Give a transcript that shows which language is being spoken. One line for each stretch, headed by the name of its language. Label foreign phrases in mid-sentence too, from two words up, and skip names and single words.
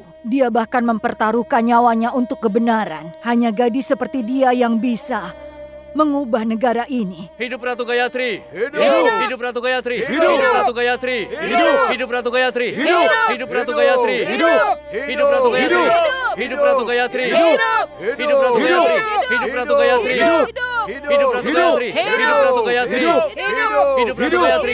Indonesian: Dia bahkan mempertaruhkan nyawanya untuk kebenaran. Hanya gadis seperti dia yang bisa mengubah negara ini. Hidup Ratu Gayatri! Hidup! Hidup Ratu Gayatri! Hidup! Ratu Gayatri! Hidup! Hidup Ratu Gayatri! Hidup! Hidup Ratu Gayatri! Hidup! Hidup Ratu Gayatri! Hidup Ratu Gayatri! Hidup! Hidup Ratu Gayatri! Hidup Ratu Gayatri! Hidup! Hidup Ratu Gayatri! Hidup Ratu Gayatri! Hidup Ratu Gayatri!